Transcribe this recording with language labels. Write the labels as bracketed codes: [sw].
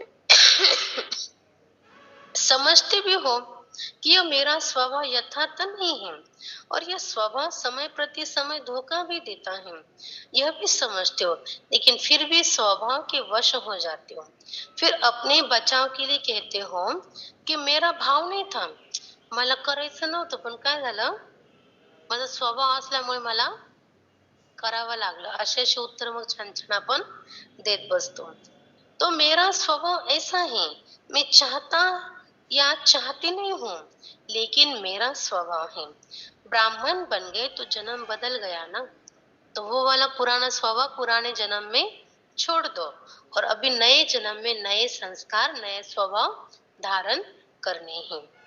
[hi] समझते भी हो कि यह मेरा स्वभाव यथार्थ नहीं है, और यह स्वभाव समय प्रति समय धोखा भी देता है, यह भी समझते हो, लेकिन फिर भी स्वभाव के वश हो जाते हो। फिर अपने बचाव के लिए कहते हो की मेरा भाव नाही था, [mr] मला करायचं नव्हतं, पण काय झालं, माझा स्वभाव असल्यामुळे मला करावं लागलं। असे उत्तर मग छान छान आपण देत बसतो। [hi] तो मेरा स्वभाव ऐसा है, मैं चाहता या चाहती नहीं हूँ, लेकिन मेरा स्वभाव है। ब्राह्मण बन गए तो जन्म बदल गया ना, तो वो वाला पुराना स्वभाव पुराने जन्म में छोड़ दो, और अभी नए जन्म में नए संस्कार, नए स्वभाव धारण करने हैं।